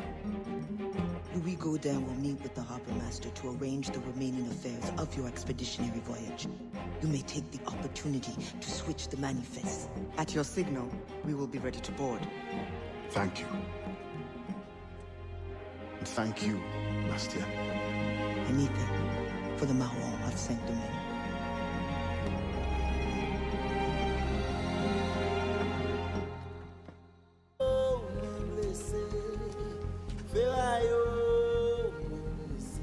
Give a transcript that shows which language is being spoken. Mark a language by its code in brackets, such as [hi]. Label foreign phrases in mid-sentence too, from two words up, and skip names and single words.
[en] Louis Gaudin will meet with the harbor master to arrange the remaining affairs of your expeditionary voyage. You may take the opportunity to switch the manifest. At your signal, we will be ready to board. Thank you. And thank you, Bastien. Anything for the Maron of Saint-Domingue. [ht] Oh, mwen blese, Ferayo, mwen blese.